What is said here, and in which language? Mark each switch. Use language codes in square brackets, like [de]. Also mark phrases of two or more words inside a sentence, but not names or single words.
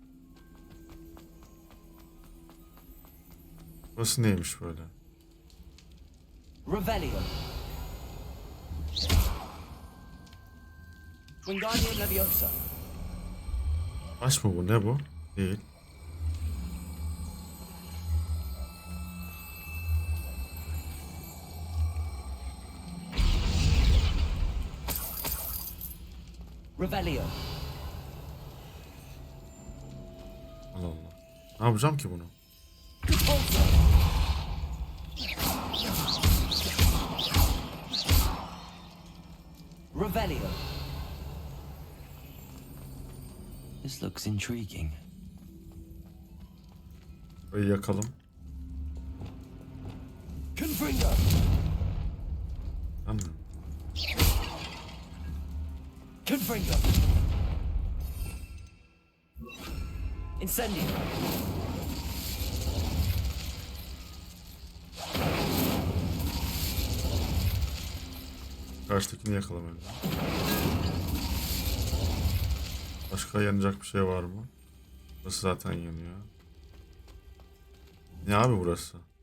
[tr] Burası neymiş böyle? Revelio. Wingardium Leviosa. Taş mı bu? Ne bu? Değil. Revelio. Allah Allah. Ne yapacağım ki bunu? Conforto. Revelio. [en] This looks intriguing. [tr] Burayı yakalım. Confringo. Anladım. Confringo. Incendio. Karşıdakini yakalamaya. Başka yanacak bir şey var mı? Burası zaten yanıyor. Ne abi burası?